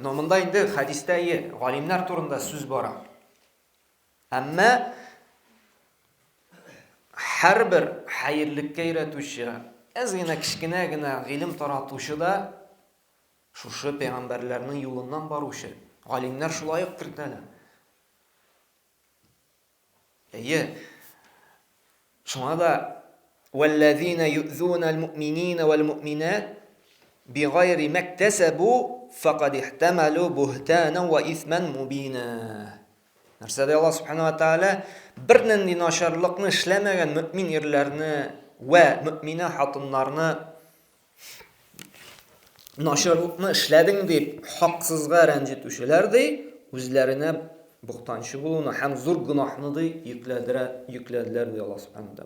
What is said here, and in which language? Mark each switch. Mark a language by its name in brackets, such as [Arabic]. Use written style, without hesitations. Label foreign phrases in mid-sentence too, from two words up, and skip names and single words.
[Tatar] Но монда инде хадистә галимнәр турында сүз бара. Әмма һәрбер хәерлеккә өйрәтүче, аз гына кичкенә генә гыйлем таратучы да шушы пәйгамбәрләрнең юлыннан баручы. Галимнәр шулай ук кертәләр. Шуңа да [Arabic] وَالَّذِينَ يُؤْذُونَ الْمُؤْمِنِينَ وَالْمُؤْمِنَاتِ بِغَيْرِ مَا اكْتَسَبُوا فَقَدِ احْتَمَلُوا بُهْتَانًا وَإِثْمًا مُبِينًا. [Tatar] Нәрсәдә [Arabic] الله سبحانه وتعالى [Tatar] бер нинди начарлыкны эшләмәгән мөэмин ирләрне ва мөэминә хатыннарны начарлыкны эшләдең дип хаксызга рәнҗетүчеләр ди, үзләренә бухтанчы булуны һәм зур гынаһны ди йөкләделәр ди [Arabic] الله سبحانه وتعالى.